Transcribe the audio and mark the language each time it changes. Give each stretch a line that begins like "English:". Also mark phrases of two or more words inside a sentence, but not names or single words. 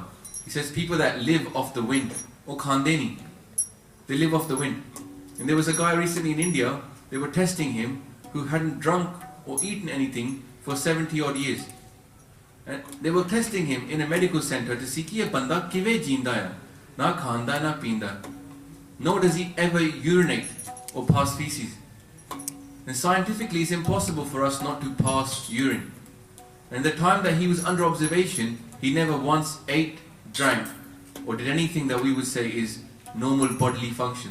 English: He says people that live off the wind, or Khandeni, they live off the wind. And there was a guy recently in India, they were testing him, who hadn't drunk or eaten anything for 70 odd years. And they were testing him in a medical center to see
Punjabi: ਕਿ ਇਹ ਬੰਦਾ ਕਿਵੇਂ ਜੀਂਦਾ ਹੈ, ਨਾ ਖਾਂਦਾ ਨਾ ਪੀਂਦਾ,
English: nor does he ever urinate or pass feces. And scientifically it's impossible for us not to pass urine. And the time that he was under observation, he never once ate, drank, or did anything that we would say is normal bodily functions.